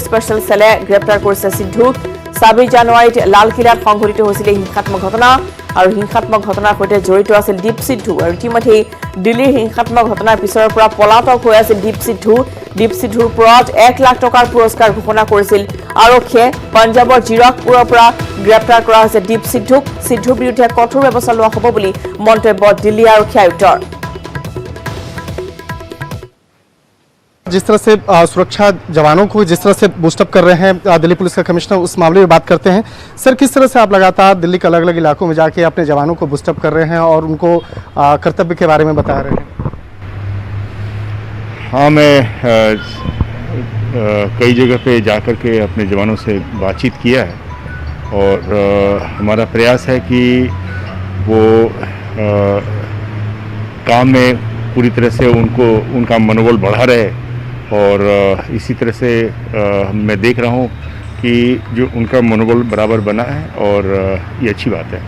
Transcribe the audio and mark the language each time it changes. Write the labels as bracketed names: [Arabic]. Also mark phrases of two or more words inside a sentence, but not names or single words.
[Assamese] স্পেচিয়েল সেলে গ্ৰেপ্তাৰ কৰিছে সিদ্ধুক ২৬ জানুৱাৰীত লালকিলাত সংঘটিত হৈছিল হিংসাত্মক ঘটনা আৰু হিংসাত্মক ঘটনাৰ সৈতে জড়িত আছিল দীপ সিদ্ধু আৰু ইতিমধ্যে দিল্লীৰ হিংসাত্মক ঘটনাৰ পিছৰ পৰা পলাতক হৈ আছিল দীপ সিদ্ধুৰ ওপৰত ১ লাখ টকাৰ পুৰস্কাৰ ঘোষণা কৰিছিল আৰক্ষীয়ে পঞ্জাবৰ জিৰকপুৰৰ পৰা গ্ৰেপ্তাৰ কৰা হৈছে দীপ সিদ্ধুৰ বিৰুদ্ধে কঠোৰ ব্যৱস্থা লোৱা হ'ব বুলি মন্তব্য দিল্লী আৰক্ষী আয়ুক্তৰ [Hindi] जिस तरह से सुरक्षा जवानों को जिस तरह से बूस्टअप कर रहे हैं दिल्ली पुलिस का कमिश्नर, उस मामले में बात करते हैं। सर, किस तरह से आप लगातार दिल्ली के अलग अलग इलाकों में जाके अपने जवानों को बूस्टअप कर रहे हैं और उनको कर्तव्य के बारे में बता रहे हैं? हाँ, मैं कई जगह पे जाकर के अपने जवानों से बातचीत किया है और हमारा प्रयास है कि वो काम में पूरी तरह से उनका मनोबल बढ़ा रहे और इसी तरह से मैं देख रहा हूँ कि जो उनका मनोबल बराबर बना है और ये अच्छी बात है।